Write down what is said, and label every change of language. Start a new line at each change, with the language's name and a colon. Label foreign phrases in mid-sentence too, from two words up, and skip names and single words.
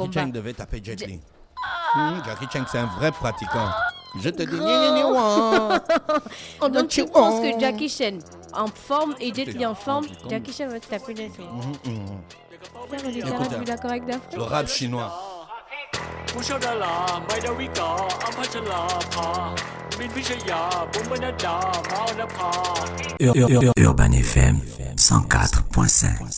French: combat... Chan devait taper Jet Li. Jackie Chan, c'est un vrai pratiquant. Je te dis, Donc, tu penses que Jackie Chan en forme et Jet Li en forme, Jackie Chan va te taper les fesses. Ça, on est carrément d'accord avec Daphné. le rap chinois.
Thai: ผู้ชดาราไม่ดาวิกาอัมพัชราภามินพิชยาบุญบรรดามาอนภา
French: Urban FM 104.5